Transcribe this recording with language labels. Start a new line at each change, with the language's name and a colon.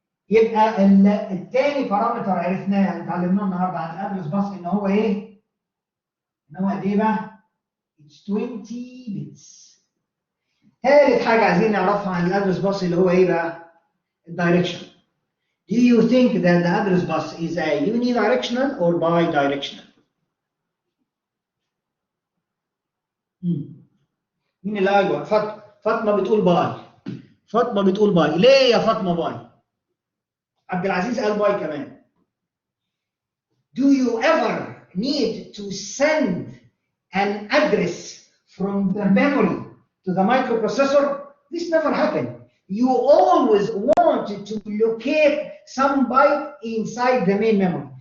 Arabic: يبقى الثاني بارامتر عرفناه اتعلمناه النهارده عن الادرس باس ان هو ايه؟ ان هو قد ايه بقى؟
English: It's 20 bits.
Arabic: ثالث حاجه عايزين نعرفها عن الادرس باس اللي هو ايه بقى؟ الدايركشن.
English: Do you think that the address bus is a unidirectional or bidirectional?
Arabic: مين اللي ايوه؟ فاطمه بتقول باي. فاطمه بتقول باي. ليه يا فاطمه باي؟ عبد العزيز قال باي كمان.
English: Do you ever need to send an address from the memory to the microprocessor? This never happened. You always want to locate some byte inside the main memory.